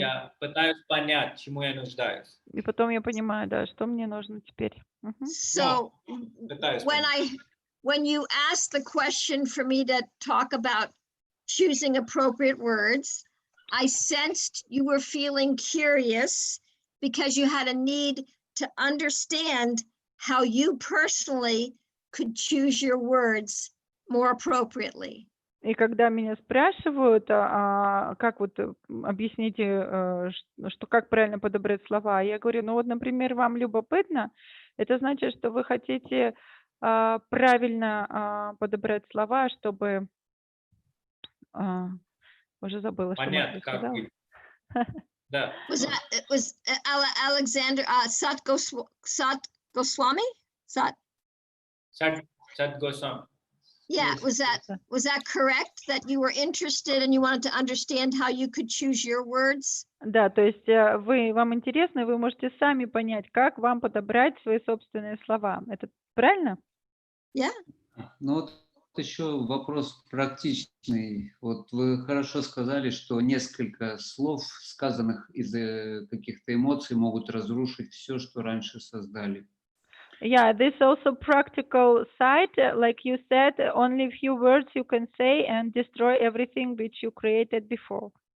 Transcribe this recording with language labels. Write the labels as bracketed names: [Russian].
[Russian] Я пытаюсь понять, чему я нуждаюсь. И потом я понимаю, да, что мне нужно теперь. [English] So [Russian] Пытаюсь [English] when [Russian] понять. [English] when you asked the question for me to talk about choosing appropriate words, I sensed you were feeling curious because you had a need to understand how you personally could choose your words more appropriately. [Russian] И когда меня спрашивают, как вот объясните, что как правильно подобрать слова, я говорю, ну вот, например, вам любопытно, это значит, что вы хотите правильно подобрать слова, чтобы... уже забыла, что Понятно, как сказала. вы. Да. [English] Was Alexander Sat Goswami? Sat? [Russian] Сад Госвами. [English] Yeah, Yes. was that correct? That you were interested and you wanted to understand how you could choose your words? [Russian] Да, то есть вам интересно, вы можете сами понять, как вам подобрать свои собственные слова. Это правильно? [English] Yeah. [Russian] Ну вот еще вопрос практичный. Вот вы хорошо сказали, что несколько слов, сказанных из-за каких-то эмоций, могут разрушить все, что раньше создали. [English] Yeah, this also practical side, like you said, only a few words you can say and destroy everything which you created before.